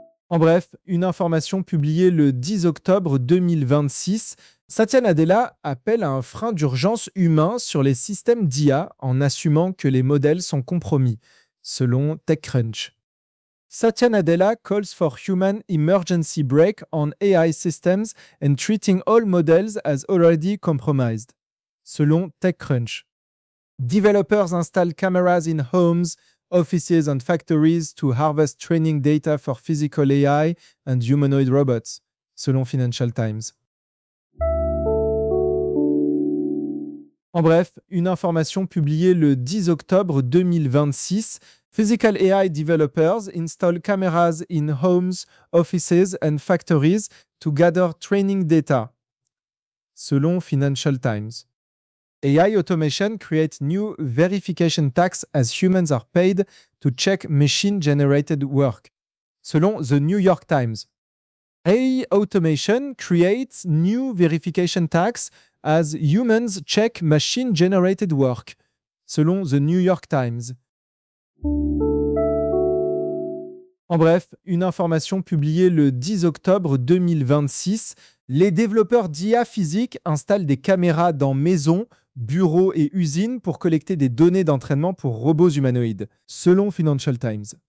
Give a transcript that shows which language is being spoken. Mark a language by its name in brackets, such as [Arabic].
[French] En bref, une information publiée le 10 octobre 2026, Satya Nadella appelle à un frein d'urgence humain sur les systèmes d'IA en assumant que les modèles sont compromis, selon TechCrunch. [English] Satya Nadella calls for human emergency brake on AI systems and treating all models as already compromised, [French] selon [English] TechCrunch. Developers install cameras in homes, offices and factories to harvest training data for physical AI and humanoid robots, [French] selon [English] Financial Times. [French] En bref, une information publiée le 10 octobre 2026, [English] Physical AI developers install cameras in homes, offices and factories to gather training data, [French] selon [English] Financial Times. AI automation creates new verification tax as humans are paid to check machine-generated work, [French] selon [English] The New York Times. AI automation creates new verification tax as humans check machine-generated work, [French] selon [English] The New York Times. [French] En bref, une information publiée le 10 octobre 2026, les développeurs d'IA physique installent des caméras dans maisons, bureaux et usines pour collecter des données d'entraînement pour robots humanoïdes, selon Financial Times.